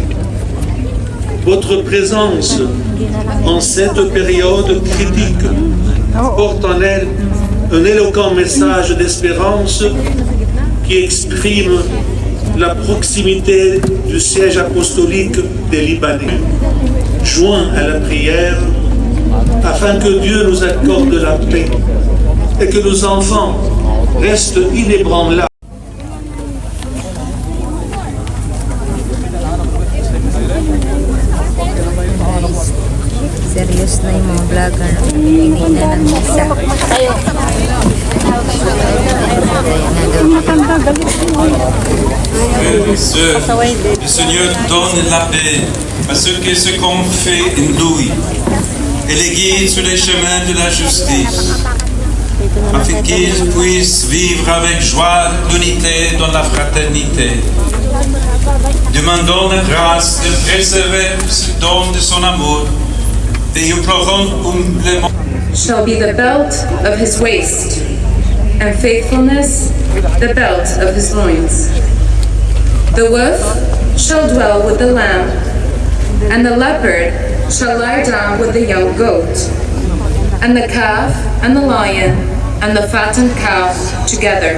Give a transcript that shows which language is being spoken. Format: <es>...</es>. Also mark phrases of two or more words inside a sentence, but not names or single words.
<fr>Votre présence en cette période critique porte en elle un éloquent message d'espérance qui exprime la proximité du siège apostolique des Libanais, joint à la prière afin que Dieu nous accorde la paix et que nos enfants restent inébranlables.</fr> <tl>Serious na yung mga vlogger. Hindi na ng isa.</tl> <fr>Le Seigneur donne la paix à ceux qui se confient en lui et les guide sur les chemins de la justice, afin qu'ils puissent vivre avec joie l'unité dans la fraternité. Demandons la grâce de préserver ce don de son amour et implorons humblement.</fr> <en>Shall be the belt of his waist, and faithfulness the belt of his loins. The wolf shall dwell with the lamb, and the leopard shall lie down with the young goat, and the calf and the lion and the fattened calf together.</en>